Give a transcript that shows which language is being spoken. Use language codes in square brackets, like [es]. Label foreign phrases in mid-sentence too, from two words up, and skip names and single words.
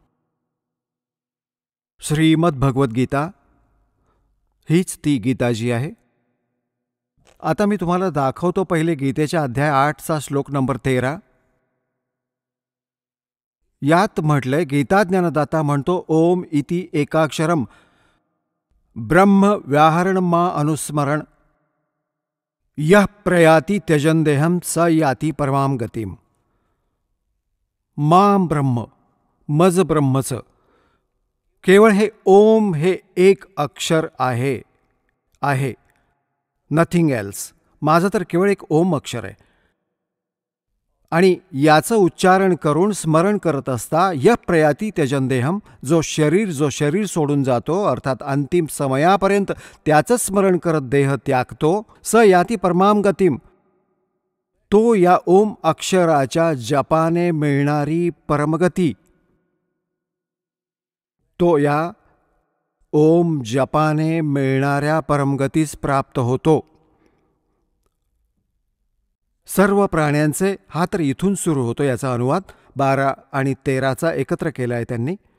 [mr] श्रीमद भगवद्गीता हीच ती गीता जी आहे. आता मी तुम्हाला दाखवतो पहिले गीतेच्या अध्याय 8चा श्लोक नंबर 13. यात म्हटलंय, गीता ज्ञानदाता म्हणतो, [sa] ओम इति एकाक्षरम ब्रह्म व्याहरण मा अनुस्मरण यः प्रयाती त्यजन देहम स याती परमाम गतिम. माम ब्रह्म, [mr] मज ब्रह्मच, केवळ हे ओम हे एक अक्षर आहे, [en] nothing else. [mr] माझं तर केवळ एक ओम अक्षर आहे. आणि याचं उच्चारण करून स्मरण करत असता [sa] यः प्रयाती त्यजन देहम, [mr] जो शरीर सोडून जातो, अर्थात अंतिम समयापर्यंत त्याचं स्मरण करत देह त्यागतो, [sa] स याती परमाम गतिम, [mr] तो या ओम अक्षराच्या जपाने मिळणारी परमगती, तो या ओम जपाने मिळणाऱ्या परमगतीस प्राप्त होतो. सर्व प्राण्यांचे, हा तर इथून सुरू होतो याचा अनुवाद 12 आणि 13चा एकत्र केला आहे त्यांनी.